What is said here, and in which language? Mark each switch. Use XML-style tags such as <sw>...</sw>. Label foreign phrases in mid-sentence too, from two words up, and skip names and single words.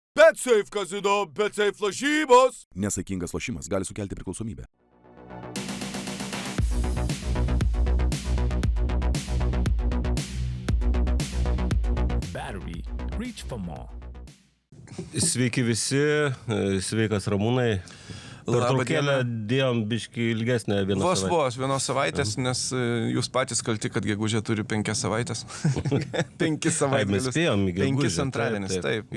<lt>BetSafe Casino, BetSafe lažybos. Nesaikingas lošimas gali sukelti priklausomybę. Battery.</lt> <en>Reach for more.</en> <lt>Sveiki visi, sveikas Ramūnai. Pertraukėlę dėjom biškį ilgesnę vieną savaitę. Vos vienos savaitės, nes jūs patys kalti, kad gegužė turi 5 savaitės. 5 savaitės. Mes spėjom į gegužę. 5 antradienis, taip.</lt>